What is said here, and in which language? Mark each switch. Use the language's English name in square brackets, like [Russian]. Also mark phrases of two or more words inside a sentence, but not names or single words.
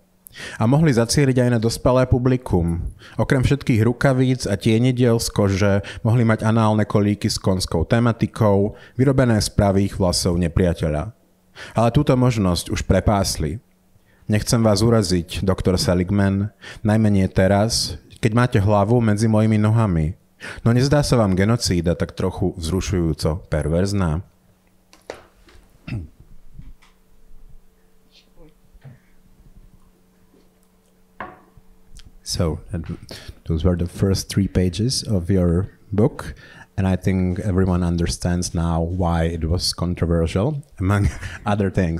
[Slovak] A mohli zacieliť aj na dospelé publikum. Okrem všetkých rukavíc a tienidiel z kože mohli mať análne kolíky s konskou tematikou, vyrobené z pravých vlasov nepriateľa. Ale túto možnosť už prepásli. Nechcem vás uraziť, doktor Seligman, najmenej teraz, keď máte hlavu medzi mojimi nohami. No nezdá sa vám genocída tak trochu vzrušujúco perverzná? [English] So those were the first 3 pages of your book, and I think everyone understands now why it was controversial, among other things.